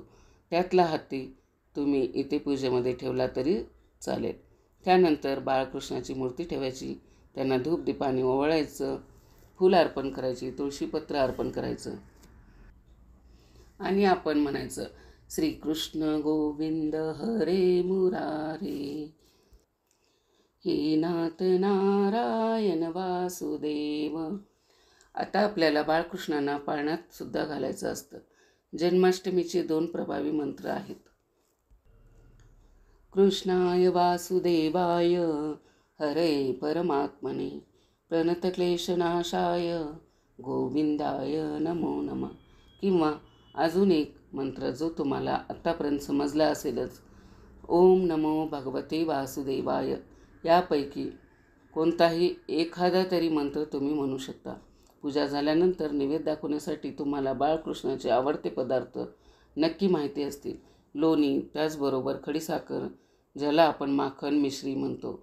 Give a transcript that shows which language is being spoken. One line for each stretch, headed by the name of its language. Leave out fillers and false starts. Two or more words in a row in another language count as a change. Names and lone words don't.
Marathi: त्यातला हाती तुम्ही इथे पूजेमध्ये ठेवला तरी चालेल. त्यानंतर बाळकृष्णाची मूर्ती ठेवायची, त्यांना धूप दीपाने ओवाळायचं, फूल अर्पण करायची, तुळशीपत्र अर्पण करायचं आणि आपण म्हणायचं,
Sanskrit: श्रीकृष्ण गोविंद हरे मुरारे, हे नाथ नारायण वासुदेव.
Marathi: आता आपल्याला बाळकृष्णांना पाळण्यात सुद्धा घालायचं असतं. जन्माष्टमीचे 2 प्रभावी मंत्र आहेत.
Sanskrit: कृष्णाय वासुदेवाय हरे परमात्मने प्रणतक्लेशनाशाय गोविंदाय नमो नमः.
Marathi: किंवा अजून एक मंत्र जो तुम्हाला आत्तापर्यंत समजला असेलच,
Sanskrit: ओम नमो भगवते वासुदेवाय.
Marathi: यापैकी कोणताही एखादा तरी मंत्र तुम्ही म्हणू शकता. पूजा झाल्यानंतर नैवेद्य दाखवण्यासाठी तुम्हाला बाळकृष्णाचे आवडते पदार्थ नक्की माहिती असतील. लोणी, त्याचबरोबर खडीसाखर, ज्याला आपण
Hindi: माखन मिश्री
Marathi: म्हणतो.